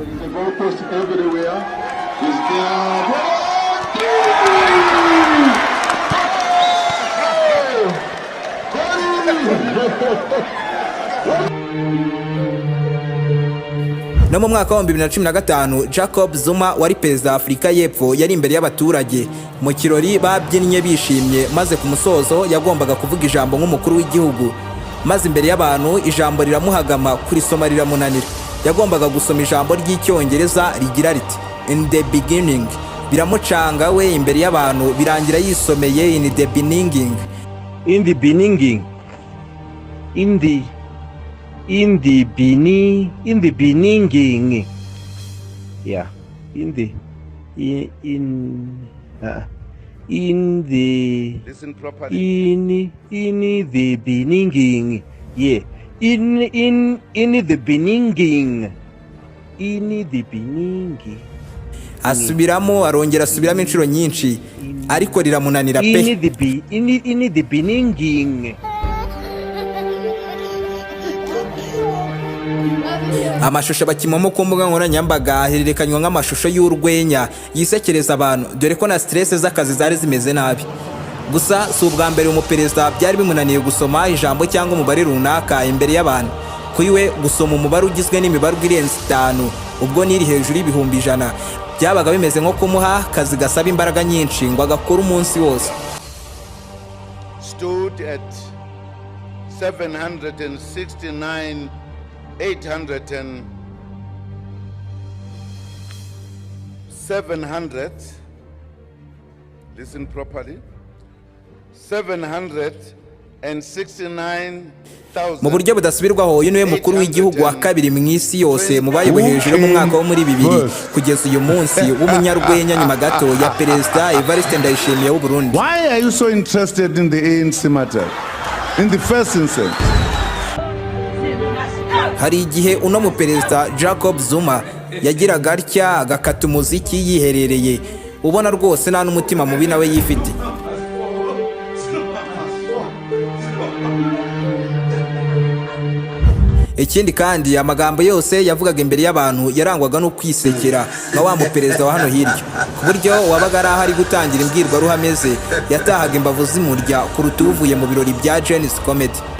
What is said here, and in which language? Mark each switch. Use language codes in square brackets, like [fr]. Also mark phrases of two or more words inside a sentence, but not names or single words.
[rw] No mu mwaka wa 2015 Jacob Zuma wari perezida wa Afurika y'Epfo yari imbere y'abaturage mu kirori babyinnye bishimye, maze ku musozo yagombaga kuvuga ijambo nk'umukuru w'igihugu, maze imbere y'abantu ijambo riramuhagama kurisoma riramunanira. Yagombaga gusoma ijambo ry'icyongereza rigira riti [en] in the beginning, [rw] biramucanga we imbere y'abantu birangira yisomeye [en] in the beginning. In the beginning, in the beginning, yeah, in the listen properly. in the beginning, yeah, in the beginning. [rw] Asubiramo arongera asubiramo inshuro nyinshi ariko riramunanira pe. [en] In the beginning. [rw] Amashusho bakimamo ku mbuga nkoranyambaga ahererekanywa nk'amashusho y'urwenya yisekereza abantu, dore ko na stress z'akazi zari zimeze nabi. Gusa si ubwa mbere umuperezida byari bimunaniye gusoma ijambo cyangwa umubare runaka imbere y'abantu. Kuri we gusoma umubare ugizwe n'imibarwa irenze 5 ubwo niri hejuru y'ibihumbi 100 byabaga bimeze nko kumuha akazi gasaba imbaraga nyinshi ngo agakora umunsi wose. [en] Stood at 769 700, listen properly, 769,000. [rw] Mu buryo budasubirwaho uyu niwe mukuru w'igihugu wa kabiri mu isi yose mu bayoboye hejuru mu mwaka wo muri 2000 kugeza uyu munsi w'umunyarwenya nyuma gato ya Perezida Evariste Ndayishimiye w'u Burundi. [en] Why are you so interested in the ANC matter in the first instance? [rw] Hari igihe uno mu Perezida Jacob Zuma yagiraga atya agakata umuziki yiherereye, ubona rwose nta n'umutima mubi nawe yifite. Ikindi kandi amagambo yose yavugaga imbere y'abantu yarangwaga no kwisekera nka wa mu Perezida wa hano hirya, ku buryo wabaga ari ahari gutangira imbwirwaruhame ze yatahaga imbavu zimurya kuruta uvuye mu birori bya Jenny's Comedy.